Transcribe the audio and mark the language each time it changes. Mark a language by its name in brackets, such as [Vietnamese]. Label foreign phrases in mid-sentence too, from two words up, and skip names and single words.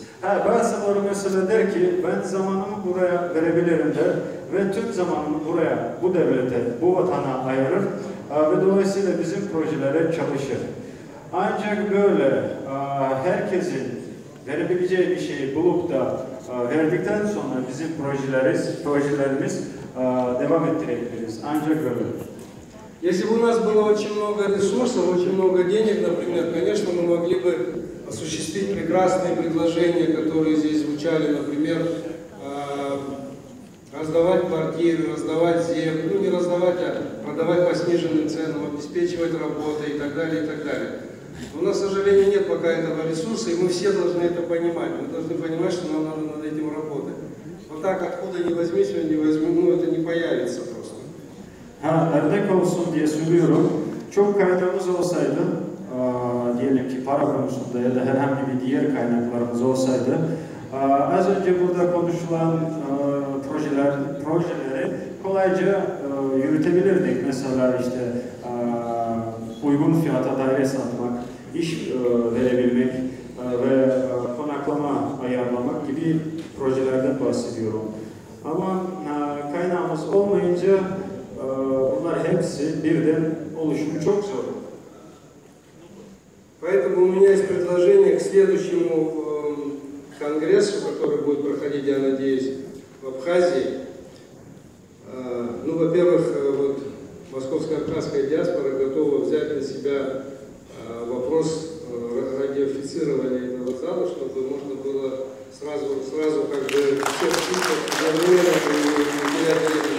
[Turkish] Bazıları mesela der ki ben zamanımı buraya verebilirim der ve tüm zamanımı buraya, bu devlete, bu vatana ayırır ve dolayısıyla bizim projelere çalışır. Ancak böyle herkesin verebileceği bir şeyi bulup da verdikten sonra bizim projelerimiz devam ettirebiliriz. Ancak böyle. [Russian] Если бы у нас было очень много ресурсов, очень много денег, например, конечно, мы могли бы осуществить прекрасные предложения, которые здесь звучали, например, раздавать квартиры, раздавать землю, ну не раздавать, а продавать по сниженным ценам, обеспечивать работой и так далее, и так далее. У нас, к сожалению, нет пока этого ресурса, и мы все должны это понимать. Мы должны понимать, что нам надо над этим работать. Вот так, откуда не возьми, сегодня не возьми, ну это не появится просто. [Turkish] Örnek olsun diye söylüyorum. Çok kaynağımız olsaydı, diyelim ki para konusunda ya da herhangi bir diğer kaynaklarımız olsaydı, az önce burada konuşulan projeleri kolayca yürütebilirdik. Mesela işte uygun fiyata daire satmak, iş verebilmek ve konaklama ayarlamak gibi projelerden bahsediyorum. Ama kaynağımız olmayınca bunlar hepsi birden oluşumu çok zor. [Russian] Поэтому у меня есть предложение к следующему конгрессу, который будет проходить, я надеюсь, в Абхазии. Ну, во-первых, вот московско-абхазская диаспора готова взять на себя вопрос радиофицирования этого зала, чтобы можно было сразу как бы всех птичек одновременно и терять время.